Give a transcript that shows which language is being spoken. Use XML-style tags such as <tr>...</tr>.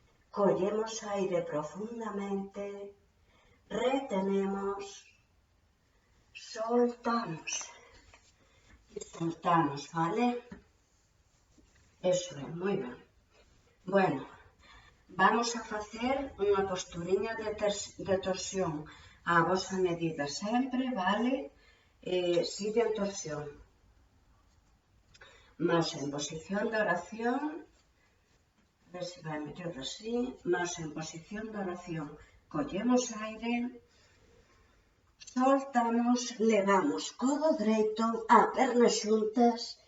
<gl>Collemos aire profundamente, retenemos, soltamos y soltamos, ¿vale?</gl> <es>Eso es, muy bien.</es> <gl>Bueno, vamos a facer unha posturiña de torsión a vosa medida sempre, vale?</gl> <es>Sigue en torsión. Más en posición de oración.</es> <gl>A ver se vai mellor así.</gl> <es>Más en posición de oración.</es> <gl>Collemos aire. Soltamos, levamos codo dereito a pernas xuntas.</gl>